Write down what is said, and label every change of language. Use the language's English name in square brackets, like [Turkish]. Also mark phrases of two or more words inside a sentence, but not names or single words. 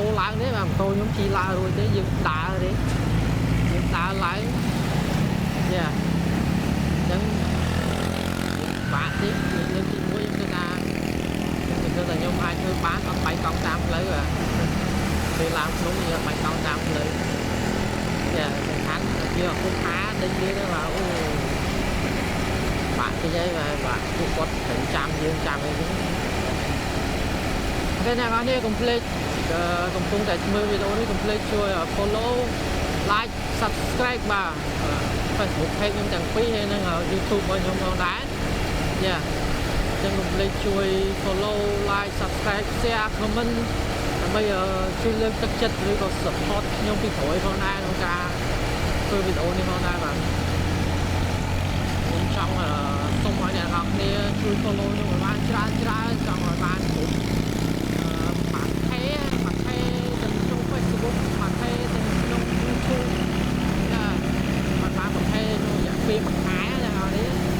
[Khmer] ឡើងទេបាទម៉ូតូខ្ញុំជិះឡើងរួចទេយើងដើរទេយើងដើរឡើងយ៉ាអញ្ចឹងបាក់ទេលើកទី1ខ្ញុំគិតថាខ្ញុំអាចធ្វើបានអត់បាយកង់តាមផ្លូវបាទពេលឡើងភ្នំយើងបាយកង់តាមផ្លូវយ៉ាសំខាន់វាអគុំខាដេញវាទៅបាទអូបាក់តិចហើយបាទពួកគាត់ត្រូវចាំយើងចាំអីហ្នឹង តែអ្នកនរគ្នាកុំភ្លេចកំពុងតែមើលវីដេអូនេះកុំភ្លេចជួយ [English] follow like subscribe [Khmer] បាទ Facebook page ខ្ញុំទាំងពីរហើយនិង YouTube របស់ខ្ញុំផងដែរយ៉ាចឹងកុំភ្លេចជួយ [English] follow like subscribe share comment [Khmer] ដើម្បីជួយលើក ទឹកចិត្តឬក៏ support ខ្ញុំពីក្រោយផងដែរក្នុងការធ្វើវីដេអូនេះផងដែរបាទខ្ញុំចង់សូមឲ្យអ្នកនរគ្នាជួយ follow ខ្ញុំឲ្យបានច្រើនចង់ឲ្យបានគ្រប់បានថេទៅក្នុង Facebook បានថេទៅក្នុង YouTube បានថេក្នុងរយៈពេល1ខែហ្នឹងហើយនេះ